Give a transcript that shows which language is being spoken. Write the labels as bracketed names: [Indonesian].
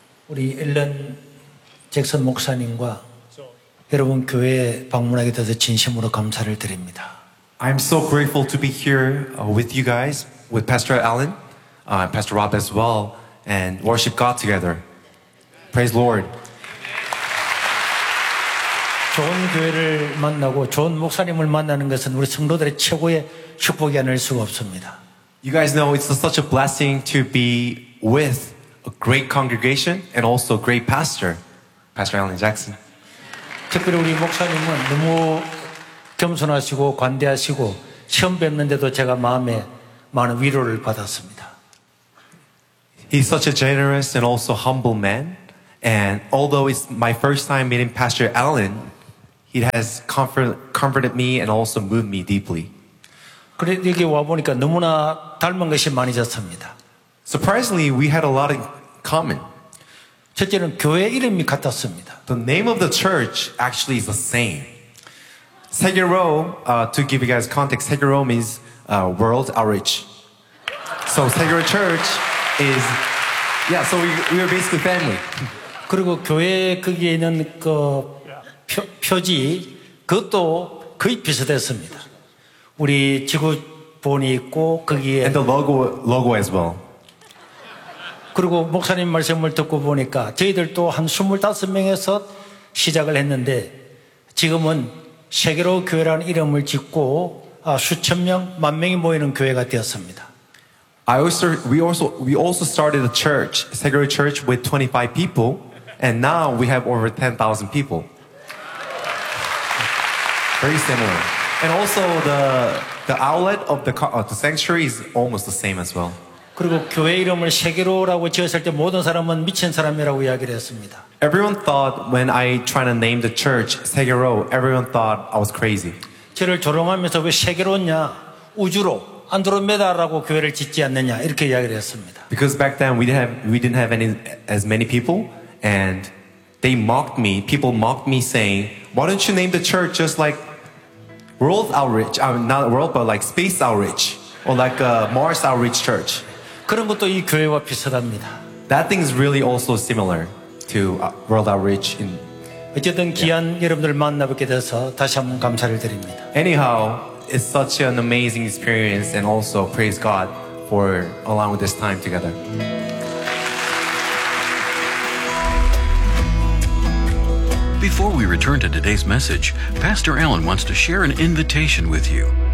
[Korean] Ellen Jackson 목사님과 여러분 교회에 방문하게 돼서 진심으로 감사를 드립니다. [English] I'm so grateful to be here with you guys, with Pastor Allen, Pastor Rob as well, and worship God together. Praise Lord. [Korean] 좋은 교회를 만나고 좋은 목사님을 만나는 것은 우리 성도들의 최고의 축복이 아닐 수가 없습니다. [English] You guys know it's such a blessing to be with a great congregation and also a great pastor, Pastor Allen Jackson. [Korean] 특별히 우리 목사님은 너무 겸손하시고 관대하시고 시험 뵙는데도 제가 마음에 많은 위로를 받았습니다. [English] He's such a generous and also humble man. And although it's my first time meeting Pastor Allen, he has comforted me and also moved me deeply. [Korean] 그래도 여기 와보니까 너무나 닮은 것이 많이 잤습니다. [English] Surprisingly, we had a lot in common. [Korean] 첫째는 교회 이름이 같았습니다. [English] The name of the church actually is the same. Seguro, to give you guys context, Seguro means world outreach. So Seguro Church is, yeah, so we are basically family. [Korean] 그리고 교회 거기에 있는 그 표지, 그것도 거의 비슷했습니다. 우리 지구본이 있고 거기에 [English] And the logo as well. [Korean] 그리고 목사님 말씀을 듣고 보니까 저희들도 한 25명에서 시작을 했는데 지금은 세계로 교회라는 이름을 짓고 수천 명, 만 명이 모이는 교회가 되었습니다. [English] We also started a church, Seguro Church with 25 people and now we have over 10,000 people. Very similar. And also the outlet of the sanctuary is almost the same as well. [Korean] 그리고 교회 이름을 세계로라고 지었을 때 모든 사람은 미친 사람이라고 이야기를 했습니다. [English] Everyone thought when I tried to name the church Seguro, everyone thought I was crazy. [Korean] 저를 조롱하면서 왜 세계로냐? 우주로 안드로메다라고 교회를 짓지 않느냐? 이렇게 이야기를 했습니다. [English] Because back then we didn't have as many people and they mocked me. People mocked me saying, "Why don't you name the church just like World Outreach? Not World but like Space Outreach or like a Mars Outreach Church." [Korean] 그런 것도 이 교회와 비슷합니다. [English] That thing is really also similar to World Outreach. [Korean] 어쨌든 귀한 여러분들 만나뵙게 돼서 다시 한번 감사를 드립니다. [English] Anyhow, it's such an amazing experience and also praise God for allowing this time together. 4 we return to today's message, Pastor Allen wants to share an invitation with you.